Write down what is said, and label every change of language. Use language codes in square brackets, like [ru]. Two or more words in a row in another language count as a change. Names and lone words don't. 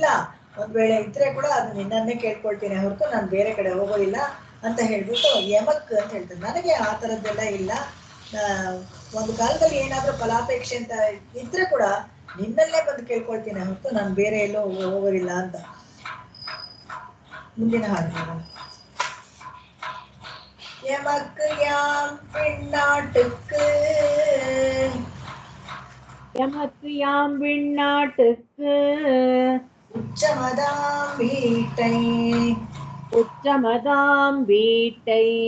[kn] ಒಂದ್ ವೇಳೆ ಇದ್ರೆ ಕೂಡ ಅದು ನಿನ್ನನ್ನೇ ಕೇಳ್ಕೊಳ್ತೀನಿ ಹೊರತು ನಾನು ಬೇರೆ ಕಡೆ ಹೋಗೋದಿಲ್ಲ ಅಂತ ಹೇಳ್ಬಿಟ್ಟು ಯಮಕ್ ಅಂತ ಹೇಳ್ತಾರೆ. ನನಗೆ ಆ ಥರದ್ದೆಲ್ಲ ಇಲ್ಲ. ಒಂದು ಕಾಲದಲ್ಲಿ ಏನಾದ್ರೂ ಫಲಾಪೇಕ್ಷೆ ಅಂತ ಇದ್ರೆ ಕೂಡ ನಿನ್ನಲ್ಲೇ ಬಂದು ಕೇಳ್ಕೊಳ್ತೀನಿ ಹೊರತು ನಾನು ಬೇರೆ ಎಲ್ಲೋ ಹೋಗೋದಿಲ್ಲ ಅಂತ. ಮುಂದಿನ ಹಾಡು. [ta] எமக்கு யாம் விண்ணாட்டுக்கு எமக்கு யாம் விண்ணாட்டுக்கு உச்சமதாம் வீட்டை உச்சமதாம் வீட்டை